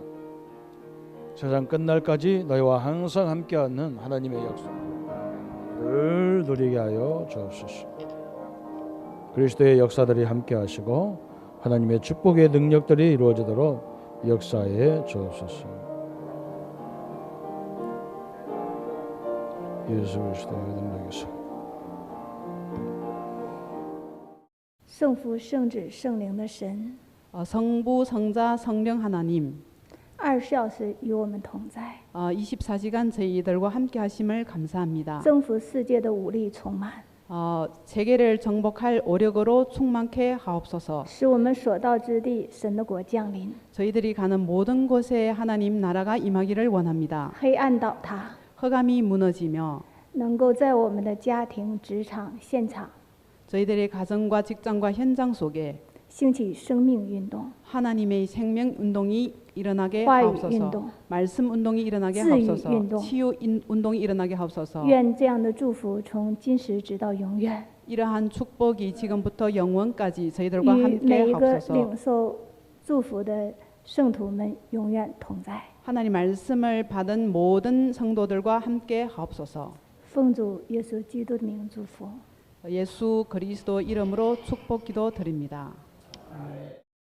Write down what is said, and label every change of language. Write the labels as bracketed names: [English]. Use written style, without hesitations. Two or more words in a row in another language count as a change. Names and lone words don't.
[Korean] 세상 끝날까지 너희와 항상 함께하는 하나님의 역사를 누리게 하여 주옵소서. 그리스도의 역사들이 함께하시고 하나님의 축복의 능력들이 이루어지도록 역사해 주옵소서. 예수 그리스도의 능력에서 [Chinese] 圣父、圣子、圣灵的神， [Korean] 성부, 성자, 성령 하나님, [Chinese] 24 小时与我们同在， [Korean] 24시간 저희들과 함께 하심을 감사합니다. [Chinese] 征服世界的武力充满， [Korean] 세계를 정복할 오력으로 충만케 하옵소서. [Chinese] 使我们所到之地神的国降临， [Korean] 저희들이 가는 모든 곳에 하나님 나라가 임하기를 원합니다. [Chinese] 黑暗倒塌， [Korean] 흑암이 무너지며 [Chinese] 能够在我们的家庭、职场、现场 [Korean] 저희들의 가정과 직장과 현장 속에 [Chinese] 兴起生命运动、 [Korean] 하나님의 생명 운동이 일어나게 [Chinese] 话语运 [Korean] 하옵소서. [Chinese] 动。 [Korean] 말씀 운동이 일어나게 [Chinese] 自语 [Korean] 하옵소서. [Chinese] 运动。 [Korean] 치유 운동이 일어나게 하옵소서. [Chinese] 愿这样的祝福从今时直到永远， [Korean] 이러한 축복이 지금부터 영원까지 [Chinese] 与 [Korean] 저희들과 함께 [Chinese] 每一个 [Korean] 하옵소서. [Chinese] 领受祝福的圣徒们永远同在。 [Korean] 하나님 말씀을 받은 모든 성도들과 함께 하옵소서. [Chinese] 奉主耶稣基督的名祝福。 [Korean] 예수 그리스도 이름으로 축복 기도 드립니다.